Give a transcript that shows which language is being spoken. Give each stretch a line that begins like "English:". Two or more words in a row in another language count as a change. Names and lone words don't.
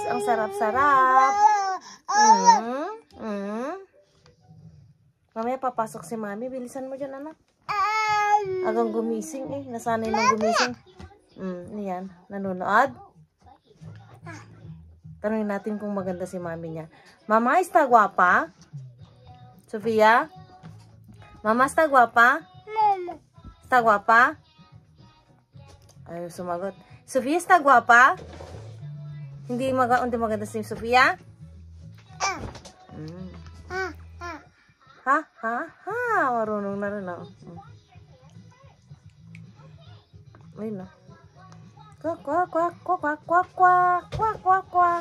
Filipino: Ang sarap-sarap. Mamaya papasok si mami. Bilisan mo dyan, anak. Agang gumising eh. Nasanay nang gumising. Ayan. Nanonood. Tanungin natin kung maganda si mami niya. Mama,
Spanish: está guapa? Sofia? Mama, está guapa? Mama. Está guapa?
Filipino: Ayaw sumagot. Sofia,
Spanish: está guapa?
Filipino: Hindi maganda si Sofia? Ha? Marunong na rin ako. Ayun na. Kwak, kwak, kwak, kwak, kwak, kwak, kwak, kwak, kwak.